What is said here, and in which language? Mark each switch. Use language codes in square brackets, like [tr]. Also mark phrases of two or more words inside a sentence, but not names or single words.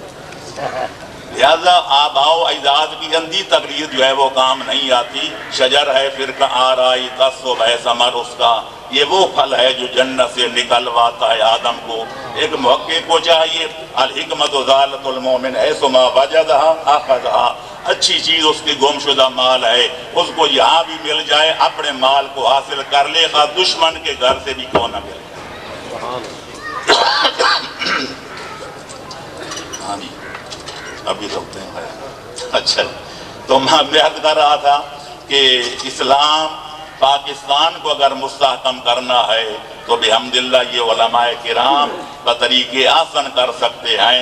[ur] لہذا آباء و اجداد کی اندھی تقلید جو ہے وہ کام نہیں آتی۔ شجر ہے فرقہ آرائی تصب ہے ثمر اس کا، یہ وہ پھل ہے جو جنت سے نکلواتا ہے آدم کو۔ ایک محقق کو چاہیے [ar] الحکمت ذالت المومن حیث ما وجدہا اخذہا، [ur] اچھی چیز اس کی گم شدہ مال ہے، اس کو یہاں بھی مل جائے اپنے مال کو حاصل کر لے، خواہ دشمن کے گھر سے بھی کیوں نہ ملے۔ ابھی رکھتے ہیں۔ اچھا، تو میں عرض کر رہا تھا کہ اسلام پاکستان کو اگر مستحکم کرنا ہے تو بحمدللہ یہ علماء کرام بطریق آسن کر سکتے ہیں۔